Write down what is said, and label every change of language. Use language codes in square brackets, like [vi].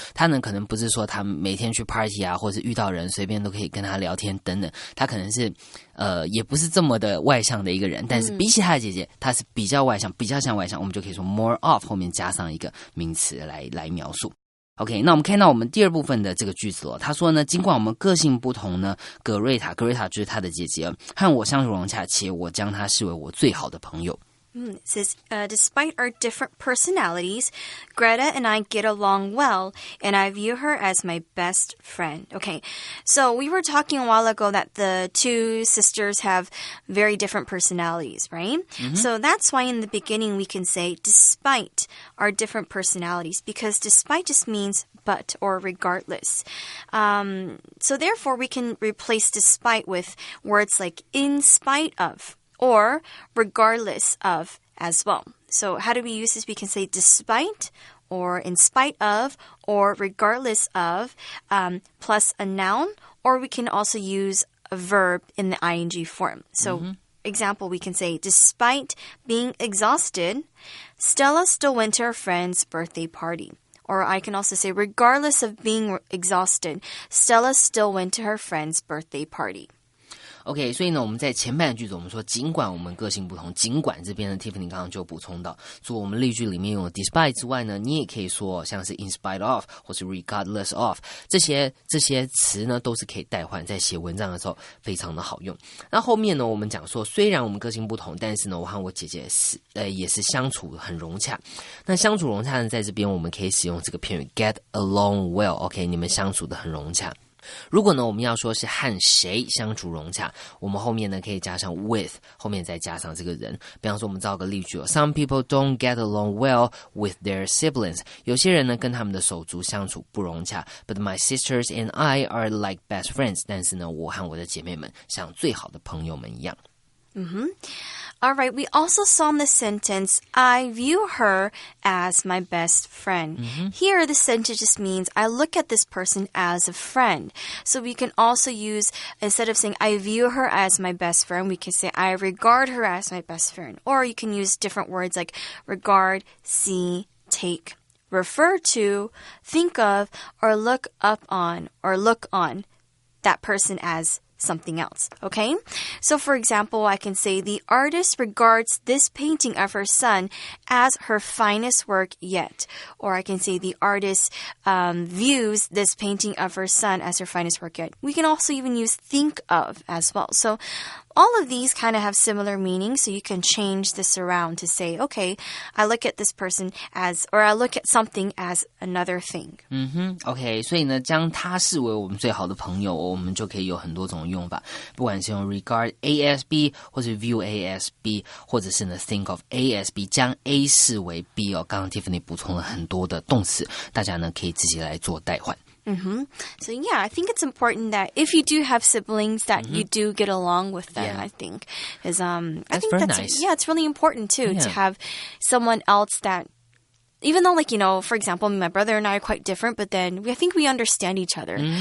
[zh] 他呢可能不是说他每天去 party 啊，或是遇到人随便都可以跟他聊天等等，他可能是也不是这么的外向的一个人，但是比起他的姐姐，他是比较外向，比较像外向，我们就可以说 more of 后面加上一个名词来描述。 OK， 那我们看到我们第二部分的这个句子了。他说呢，尽管我们个性不同呢，格瑞塔就是他的姐姐，和我相处融洽，且我将她视为我最好的朋友。 [en] It says, despite our different personalities, Greta and I get along well, and I view her as my best friend. Okay, so we were talking a while ago that the two sisters have very different personalities, right? So that's why in the beginning we can say, despite our different personalities, because despite just means but or regardless. So therefore we can replace despite with words like in spite of, or regardless of as well. So how do we use this? We can say despite or in spite of or regardless of plus a noun, or we can also use a verb in the ing form. So example, we can say despite being exhausted, Stella still went to her friend's birthday party. Or I can also say regardless of being exhausted, Stella still went to her friend's birthday party. [zh] OK， 所以呢，我们在前半句子我们说，尽管我们个性不同，尽管这边呢 Tiffany 刚刚就补充到，除了我们例句里面用的 despite 之外呢，你也可以说像是 in spite of 或是 regardless of 这些词呢，都是可以代换，在写文章的时候非常的好用。那后面呢，我们讲说，虽然我们个性不同，但是呢，我和我姐姐也是相处很融洽。那相处融洽呢，在这边我们可以使用这个片语 get along well。OK， 你们相处的很融洽。如果呢，我们要说是和谁相处融洽，我们后面呢可以加上 with， 后面再加上这个人。比方说，我们造个例句： [en] Some people don't get along well with their siblings。 [zh] 有些人呢跟他们的手足相处不融洽。 [en] But my sisters and I are like best friends。 [zh] 但是呢，我和我的姐妹们像最好的朋友们一样。 [en] All right, we also saw in the sentence, I view her as my best friend. Here, the sentence just means I look at this person as a friend. So we can also use, instead of saying I view her as my best friend, we can say I regard her as my best friend. Or you can use different words like regard, see, take, refer to, think of, or look up on, or look on that person as something else, okay? So for example, I can say the artist regards this painting of her son as her finest work yet. Or I can say the artist views this painting of her son as her finest work yet. We can also even use think of as well. So all of these kind of have similar meanings, so you can change this around to say, okay, I look at this person as, or I look at something as another thing. [zh] OK， 所以呢，将他视为我们最好的朋友，我们就可以有很多种用法，不管是用 regard A as B， 或是 view A as B， 或者是呢 think of A as B， 将 A 视为 B 哦。刚刚 Tiffany 补充了很多的动词，大家呢可以自己来做代换。 [en] So yeah, I think it's important that if you do have siblings that you do get along with them, I think. Is I think that's nice. Yeah, it's really important too to have someone else that, even though, like, you know, for example, my brother and I are quite different, but then I think we understand each other.